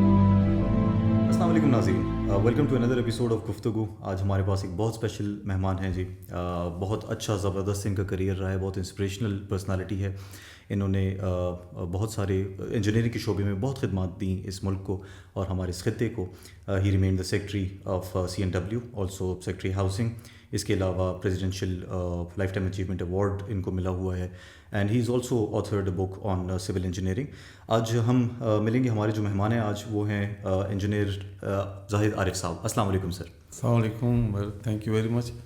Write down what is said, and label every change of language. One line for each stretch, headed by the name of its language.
Urdu: السلام علیکم ناظرین،
English: Welcome to another episode of Guftagu.
Urdu: آج ہمارے پاس ایک بہت اسپیشل مہمان ہیں جی. بہت اچھا زبردست ان کا کریئر رہا ہے، بہت انسپریشنل پرسنالٹی ہے. انہوں نے بہت سارے انجینئرنگ کے شعبے میں بہت خدمات دیں اس ملک کو اور ہمارے اس خطے کو.
English: He remain the secretary of CNW، also secretary housing.
Urdu: اس کے علاوہ presidential life time achievement award ان کو ملا ہوا ہے.
English: And he is also authored a book on civil engineering.
Urdu: آج ہم ملیں گے، ہمارے جو مہمان ہیں آج وہ ہیں انجینئر زاہد عارف صاحب. السلام علیکم سر. السلام علیکم،
English: thank you very much